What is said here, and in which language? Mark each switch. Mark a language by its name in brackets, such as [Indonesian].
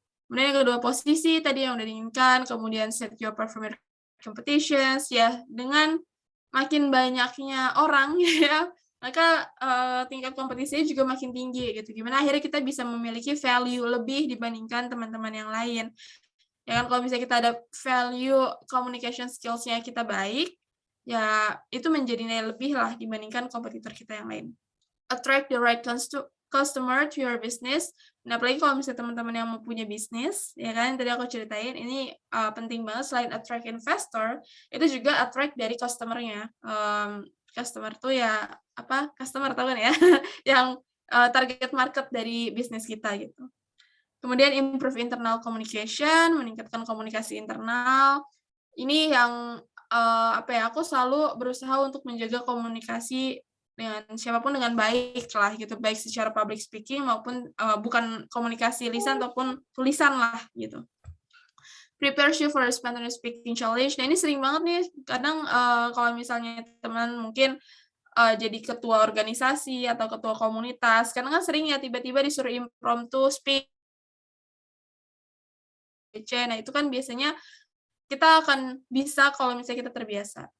[Indonesian] Kemudian yang kedua posisi tadi yang udah diinginkan, kemudian [English] set your performance competitions [Indonesian] ya, dengan makin banyaknya orang ya, maka tingkat kompetisinya juga makin tinggi gitu. Gimana akhirnya kita bisa memiliki value lebih dibandingkan teman-teman yang lain. Ya kan kalau misalnya kita ada value communication skills-nya kita baik, ya itu menjadi nilai lebih lah dibandingkan kompetitor kita yang lain. [English] Attract the right customer to your business. [Indonesian] Nah, apalagi kalau misalnya teman-teman yang mau punya bisnis, ya kan, tadi aku ceritain, ini penting banget, selain attract investor, itu juga attract dari customer-nya. Customer tuh ya, customer tahu kan ya, yang target market dari bisnis kita gitu. Kemudian [English] improve internal communication, [Indonesian] meningkatkan komunikasi internal. Ini yang aku selalu berusaha untuk menjaga komunikasi dengan siapapun dengan baik lah gitu, baik secara public speaking maupun bukan komunikasi lisan ataupun tulisan lah gitu. [English] Prepare you for a spontaneous speaking challenge. [Indonesian] Nah, ini sering banget nih, kadang kalau misalnya teman mungkin jadi ketua organisasi atau ketua komunitas, karena kan sering ya tiba-tiba disuruh impromptu speak. Nah, itu kan biasanya kita akan bisa kalau misalnya kita terbiasa.